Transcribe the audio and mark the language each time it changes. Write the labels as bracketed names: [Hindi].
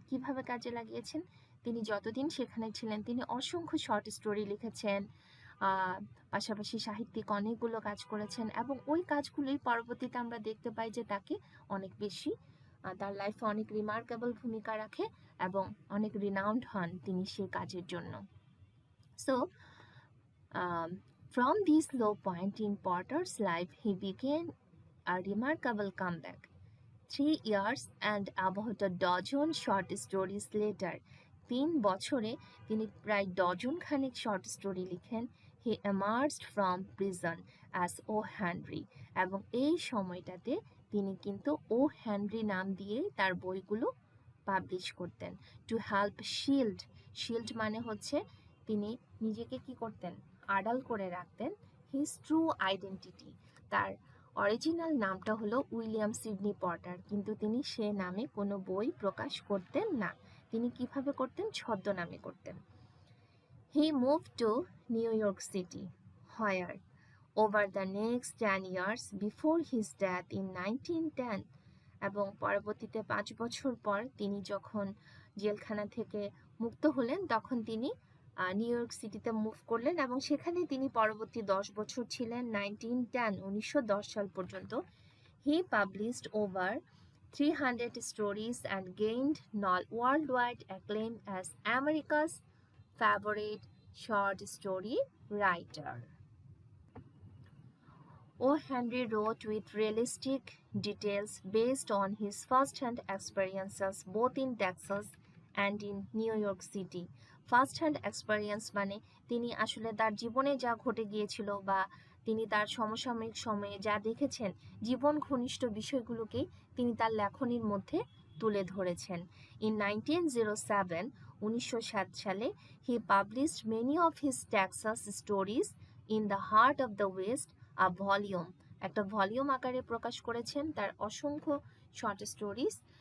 [Bangla] কিভাবে কাজে লাগিয়েছেন? তিনি যতদিন সেখানে ছিলেন তিনি অসংখ্য শর্ট স্টোরি লিখেছেন, পাশাপাশি সাহিত্যিক অনেকগুলো কাজ করেছেন, এবং ওই কাজগুলোই পরবর্তীতে আমরা দেখতে পাই যে তাকে অনেক বেশি তার লাইফে অনেক রিমার্কেবল ভূমিকা রাখে এবং অনেক রিনাউন্ড হন তিনি সেই কাজের জন্য। [English] So from this low point in Potter's life, he began a remarkable comeback. 3 years and about a dozen short stories later, [Bangla] 3 বছরে তিনি প্রায় ডজন খানেক শর্ট স্টোরি লিখেন। [English] he emerged from prison as [Bangla] O Henry, এবং এই সময়টাতে তিনি কিন্তু ও হেনরি নাম দিয়ে তার বইগুলো পাবলিশ করতেন। [English] to help shield [Bangla] মানে হচ্ছে তিনি নিজেকে কি করতেন, আড়াল করে রাখতেন [English] His true identity. [Bangla] তার অরিজিনাল নামটা হলো উইলিয়াম সিডনি পটার, কিন্তু তিনি সে নামে কোনো বই প্রকাশ করতেন না। তিনি কিভাবে করতেন? ছদ্মনামে করতেন। [English] he move to New York city where over the next 10 years before his death in 1910, [Bangla] এবং পরবর্তীতে 5 বছর পর তিনি যখন জেলখানা থেকে মুক্ত হলেন তখন তিনি নিউ ইয়র্ক সিটিতে মুভ করলেন এবং সেখানে তিনি পরবর্তী 10 বছর ছিলেন। 1910 সাল পর্যন্ত [English] He published over 300 stories and gained worldwide acclaim as America's favorite short story writer. O. Henry wrote with realistic details based on his first-hand experiences both in Texas and in New York City. [Bangla] First-hand experience মানে তিনি আসলে তার জীবনে যা ঘটে গিয়েছিল বা তিনি তার সমসাময়িক সময়ে যা দেখেছেন, জীবন ঘনিষ্ঠ বিষয়গুলোকেই তিনি তার লেখনীর মধ্যে তুলে ধরেছেন। [English] in 1907 সালে he published many of his Texas stories in the Heart of the West, volume, [Bangla] একটা ভলিউম আকারে প্রকাশ করেছেন তার অসংখ্য শর্ট স্টোরিজ।